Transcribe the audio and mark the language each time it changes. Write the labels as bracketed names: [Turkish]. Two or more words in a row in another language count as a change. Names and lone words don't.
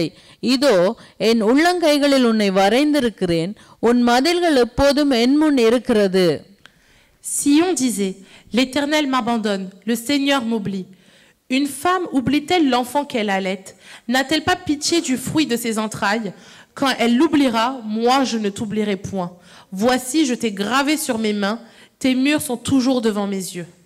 [Tamil] இதோ என் உள்ளங்கைகளில் உன்னை வரைந்திருக்கிறேன், உன் மதில்கள் எப்போதும் என் முன் இருக்கிறது. [French] Sion disait, l'Éternel m'abandonne, le Seigneur m'oublie. Une femme oublie-t-elle l'enfant qu'elle allait? N'a-t-elle pas pitié du fruit de ses entrailles? Quand elle l'oubliera, moi je ne t'oublierai point. Voici, je t'ai gravé sur mes mains, tes murs sont toujours devant mes yeux.